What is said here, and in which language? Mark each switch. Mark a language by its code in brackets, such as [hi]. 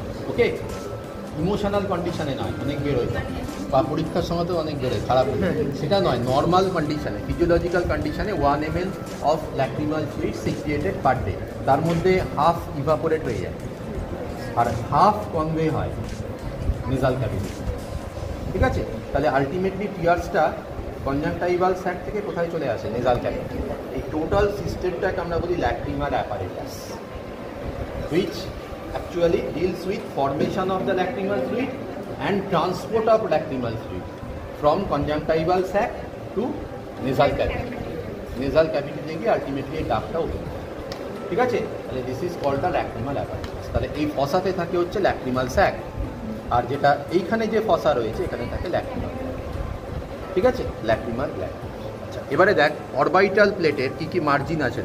[bn] ওকে, emotional কন্ডিশনে নয়, অনেক বেরোয়, বা পরীক্ষার সময় তো অনেক বেরোয়, খারাপ সেটা নয়, নর্মাল কন্ডিশনে, ফিজিওলজিক্যাল কন্ডিশনে 1 ml of lacrimal fluid সিক্রিয়েটেড per day. তার মধ্যে হাফ ইভাপোরেট হয়ে যায় আর হাফ কনভে হয় নেজাল ক্যাভিটি। ঠিক আছে, তাহলে আলটিমেটলি টিয়ার্সটা কনজাংক্টাইভাল স্যাক থেকে কোথায় চলে আসে? Nasal cavity. এই টোটাল সিস্টেমটাকে আমরা বলি lacrimal apparatus, [en] which actually deals with formation of the lacrimal fluid and transport of lacrimal fluid from conjunctival sac to nasal cavity. [bn] Nasal cavity থেকে ultimately এই ডাক্টটা ওপেন। ঠিক আছে, তাহলে [en] This is called the lacrimal apparatus. [bn] তাহলে এই ফসাতে থাকে হচ্ছে lacrimal sec, আর যেটা এইখানে যে ফসা রয়েছে এখানে থাকে ল্যাক্রিমাল। ঠিক আছে, ল্যাক্রিমাল গ্ল্যান্ড। আচ্ছা, এবারে দেখ অরবাইটাল প্লেটের কী কী মার্জিন আছে।